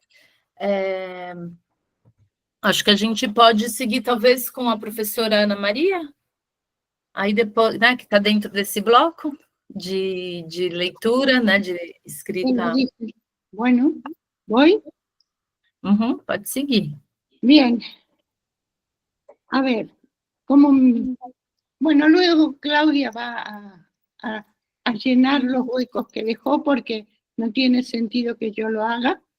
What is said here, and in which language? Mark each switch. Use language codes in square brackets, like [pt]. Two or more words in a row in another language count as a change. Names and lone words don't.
[pt] acho que a gente pode seguir talvez com a professora Ana Maria, aí depois, né, que está dentro desse bloco de leitura, né, de escrita. [es] Bueno, ¿voy? [pt] Pode seguir. [es] Bien. A ver, bueno, luego Claudia va a llenar los huecos que dejó porque no tiene sentido que yo lo haga.